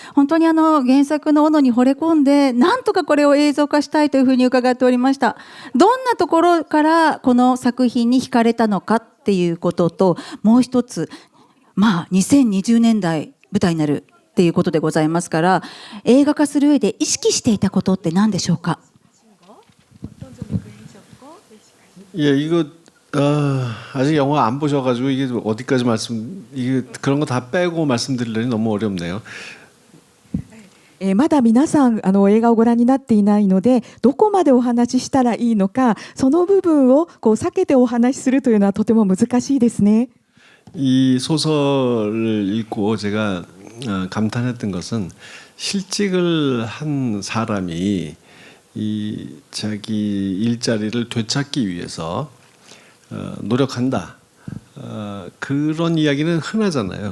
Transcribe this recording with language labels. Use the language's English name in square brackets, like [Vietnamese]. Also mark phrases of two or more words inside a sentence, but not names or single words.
[Japanese] 本当に原作の斧に惚れ込んで、なんとかこれを映像化したいというふうに伺っておりました。どんなところからこの作品に惹かれたのかっていうことと、もう一つ、2020年代舞台になるっていうことでございますから、映画化する上で意識していたことって何でしょうか。 [Korean] 예, 이거 아직 영화 안 보셔가지고 이게 어디까지 이게 그런 거 다 빼고 말씀드리려니 너무 어렵네요. [Japanese] まだ皆さん映画をご覧になっていないので、どこまでお話ししたらいいのか、その部分を避けてお話しするというのはとても難しいですね。 [Korean] 이 소설을 읽고 제가 감탄했던 것은 실직을 한 사람이 이 자기 일자리를 되찾기 위해서 노력한다. 그런 이야기는 흔하잖아요.